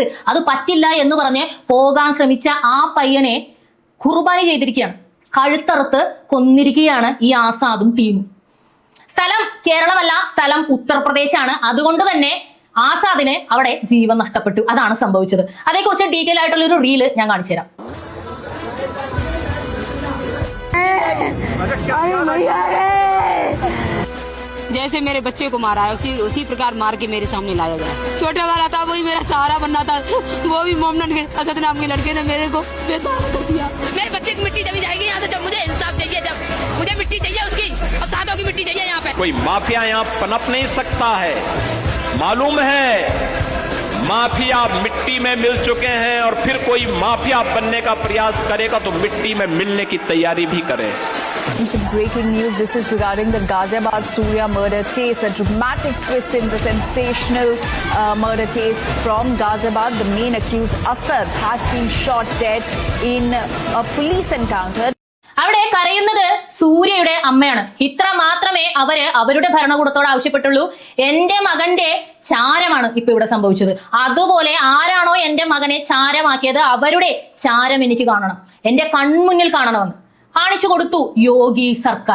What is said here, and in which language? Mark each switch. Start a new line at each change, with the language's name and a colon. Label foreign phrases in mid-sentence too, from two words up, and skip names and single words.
Malayalam: അത് പറ്റില്ല എന്ന് പറഞ്ഞ് പോകാൻ ശ്രമിച്ച ആ പയ്യനെ ഖുർബാനി ചെയ്തിരിക്കുകയാണ്, കഴുത്തറുത്ത് കൊന്നിരിക്കുകയാണ് ഈ ആസാദും ടീമും. സ്ഥലം കേരളമല്ല, സ്ഥലം ഉത്തർപ്രദേശാണ്. അതുകൊണ്ട് തന്നെ ആസാദിന് അവിടെ ജീവൻ നഷ്ടപ്പെട്ടു. അതാണ് സംഭവിച്ചത്. അതേക്കുറിച്ച് ഡീറ്റെയിൽ ആയിട്ടുള്ള ഒരു റീല് ഞാൻ കാണിച്ചു തരാം.
Hindi: जैसे मेरे बच्चे को मारा है उसी प्रकार मार के मेरे सामने लाया गया। छोटा वाला था, वही मेरा सहारा बनना था, वो भी मोमनन असद नाम के लड़के ने मेरे को बेसहारा कर दिया। मेरे बच्चे की मिट्टी जब जाएगी यहाँ से, जब मुझे इंसाफ चाहिए, जब मुझे मिट्टी चाहिए उसकी, और सादों की मिट्टी चाहिए यहाँ पे। कोई माफिया यहाँ पनप नहीं सकता है, मालूम है? माफिया मिट्टी में मिल चुके हैं और फिर कोई माफिया बनने का प्रयास करेगा तो मिट्टी में मिलने की तैयारी भी करे।
English: Some breaking news. This is regarding the Ghaziabad Surya murder case. A dramatic twist in the sensational murder case from Ghaziabad. The main accused Asad has been shot dead in a police encounter.
Malayalam: അവിടെ കരയുന്നത് സൂര്യയുടെ അമ്മയാണ്. ഇത്ര മാത്രമേ അവരുടെ ഭരണകൂടത്തോട് ആവശ്യപ്പെട്ടുള്ളൂ. എന്റെ മകന്റെ ചാരമാണ് ഇപ്പൊ ഇവിടെ സംഭവിച്ചത്. അതുപോലെ ആരാണോ എന്റെ മകനെ ചാരമാക്കിയത് അവരുടെ ചാരം എനിക്ക് കാണണം, എന്റെ കൺമുന്നിൽ കാണണമെന്ന് കാണിച്ചു കൊടുത്തു യോഗി സർക്കാർ.